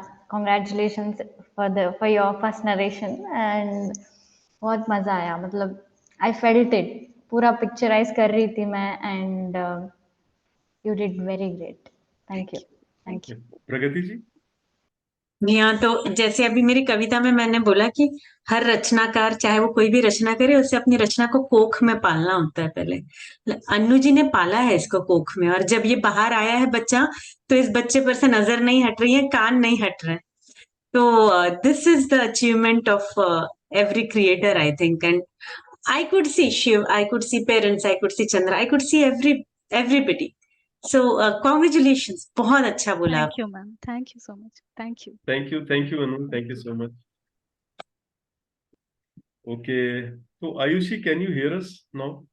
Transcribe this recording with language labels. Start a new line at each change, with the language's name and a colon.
English: Congratulations for your first narration and
Hindi: बहुत मजा आया, मतलब
English: I felt it,
Hindi: पूरा पिक्चराइज कर रही थी मैं,
English: and you did very great. Thank you. Thank you.
Hindi: प्रगति जी। जी हाँ, तो जैसे अभी मेरी कविता में मैंने बोला कि हर रचनाकार चाहे वो कोई भी रचना करे, उसे अपनी रचना को कोख में पालना होता है पहले। अन्नू जी ने पाला है इसको कोख में, और जब ये बाहर आया है बच्चा, तो इस बच्चे पर से नजर नहीं हट रही है, कान नहीं हट रहे।
English: तो this is the achievement of every creator, I think. And I could see Shiv, I could see parents, I could see Chandra, I could see everybody. So congratulations,
Hindi: बहुत अच्छा बोला आप।
English: Thank you, ma'am. Thank you so much. Thank you. Thank you Anu, thank you so much. Okay, तो Ayushi, can you hear us now?